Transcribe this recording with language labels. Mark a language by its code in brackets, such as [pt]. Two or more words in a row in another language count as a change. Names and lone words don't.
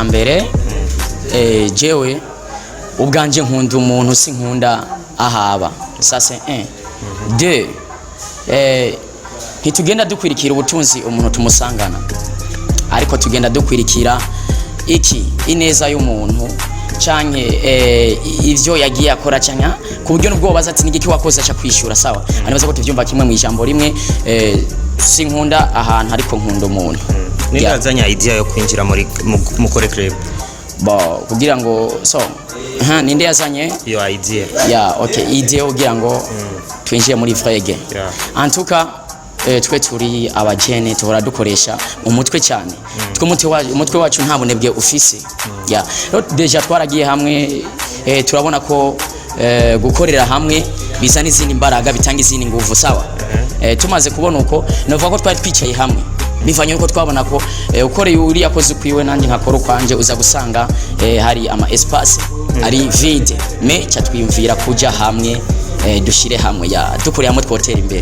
[rn] icambere jewe ubwanje nkunda umuntu sinkunda ahaba [fr] ça c'est un deux [rn] ntitugenda dukwirikira ubutunzi umuntu tumusangana ariko tugenda dukwirikira iki ineza y'umuntu canke ivyo yagiye akora canke ku buryo nubwo baza ati nigiki wakoze acha kwishura sawa anibaza ko tuvyumva kimwe mu ijambo rimwe sinkunda ahantu ariko nkunda umuntu nindazanya idea yo kwinjira muri mukore club bo kugira ngo so ninde yazanye iyo idea okay idea kugira ngo twinjiye muri frege antuka twe turi abajene tuhora dukoresha umutwe cyane umutwe wacu nta bunebwe ufise deja twaragiye hamwe turabona ko gukorera hamwe bizana izindi mbaraga bitanga izindi nguvu sawa tumaze kubona uko navuga ko twari twicaye hamwe bivanye nuko twabona ko ukoreye uri yakoze kwiwe nanjye nkakora kwanje uza gusanga hari ama espace ari vide me cyatwiyumvira kuja hamwe dushire hamwe dukuriye hamwe twotera imbere